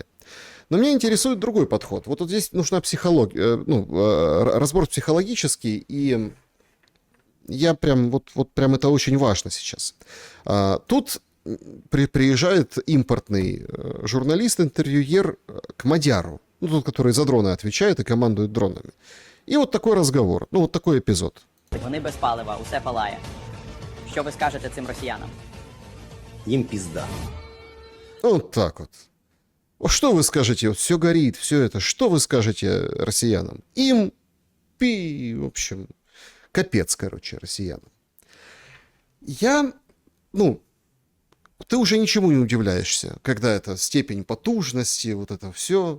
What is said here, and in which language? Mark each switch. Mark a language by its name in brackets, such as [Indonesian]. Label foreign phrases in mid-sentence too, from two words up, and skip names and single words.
[Russian] Но меня интересует другой подход. Вот здесь нужна психология, разбор психологический, и я прям, вот прям это очень важно сейчас. Тут приезжает импортный журналист, интервьюер к Мадяру, тот, который за дроны отвечает и командует дронами. [Ukrainian] І от такий розговор, от такий епізод. Вони без палива, усе палає. Що ви скажете цим росіянам? Їм пізда. [Russian] От так от. Что вы скажете? Вот все горит, все это. Что вы скажете россиянам? В общем, капец, короче, россиянам. Ну, ты уже ничему не удивляешься, когда это степень потужности, вот это все.